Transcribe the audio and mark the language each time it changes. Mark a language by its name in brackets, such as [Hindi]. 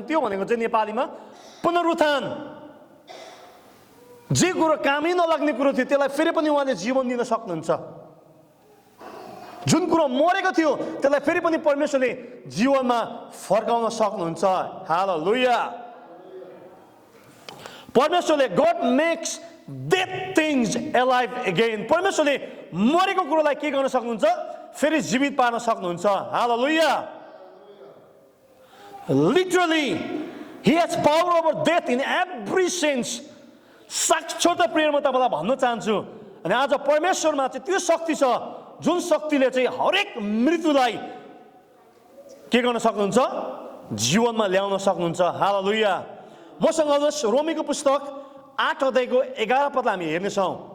[Nepali] त्यो भनेको चाहिँ नेपालीमा पुनरुत्थान। जे कुरो कामै नलाग्ने कुरो थियो त्यसलाई फेरि पनि उहाँले जीवन दिन सक्नुहुन्छ। जुन कुरो मरेको थियो त्यसलाई फेरि पनि परमेश्वरले जीवनमा फर्काउन सक्नुहुन्छ। हालेलुया। [English] परमेश्वरले God makes dead things alive again. [Nepali] परमेश्वरले मरेको कुरोलाई के गर्न सक्नुहुन्छ? फेरि जीवित पार्न सक्नुहुन्छ। हालेलुया। [English] Literally he has power over death in every sense. [Nepali] साक्षात प्रिय म तपाईँलाई भन्न चाहन्छु, अनि आज परमेश्वरमा चाहिँ त्यो शक्ति छ जुन शक्तिले चाहिँ हरेक मृत्युलाई के गर्न सक्नुहुन्छ? जीवनमा ल्याउन सक्नुहुन्छ। हालेलुया। मसँग आउनुहोस् रोमीको पुस्तक 8 अध्यायको 11 पदलाई हामी हेर्नेछौँ।